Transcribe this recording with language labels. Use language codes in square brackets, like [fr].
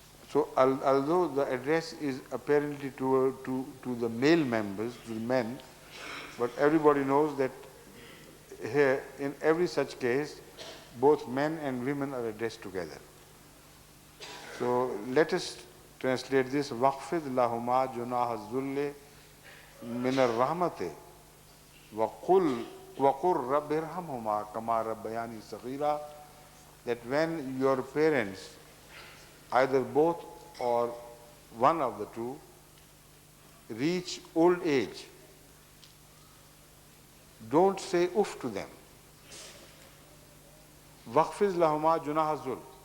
[en] So although the address is apparently to the male members, to the men, but everybody knows that here in every such case both men and women are addressed together. So let us translate this: [ar] وَخْفِضْ لَهُمَا جُنَاحَ الذُّلِّ مِنَ الرَّحْمَةِ وَقُلْ رَبِّ ارْحَمْهُمَا كَمَا رَبَّيَانِي صَغِيرًا. [en] That when your parents, either both or one of the two, reach old age, don't say uff to them. [ar] وَخْفِضْ لَهُمَا جُنَاحَ الذُّلِّ.